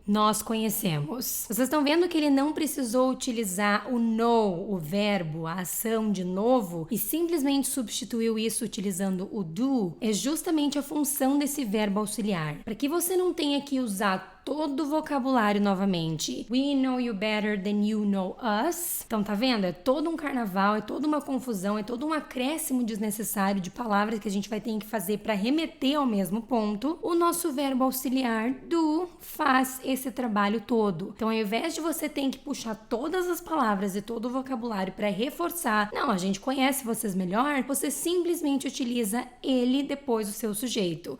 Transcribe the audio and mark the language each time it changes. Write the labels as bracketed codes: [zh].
[pt] Nós conhecemos. Vocês estão vendo que ele não precisou utilizar o know, o verbo, a ação de novo, e simplesmente substituiu isso utilizando o do? É justamente a função desse verbo auxiliar. Para que você não tenha que usar todo o vocabulário novamente. [en] We know you better than you know us. [pt] Então, tá vendo? É todo um carnaval, é toda uma confusão, é todo um acréscimo desnecessário de palavras que a gente vai ter que fazer para remeter ao mesmo ponto. O nosso verbo auxiliar do faz esse trabalho todo. Então, ao invés de você ter que puxar todas as palavras e todo o vocabulário para reforçar, não, a gente conhece vocês melhor, você simplesmente utiliza ele depois do seu sujeito.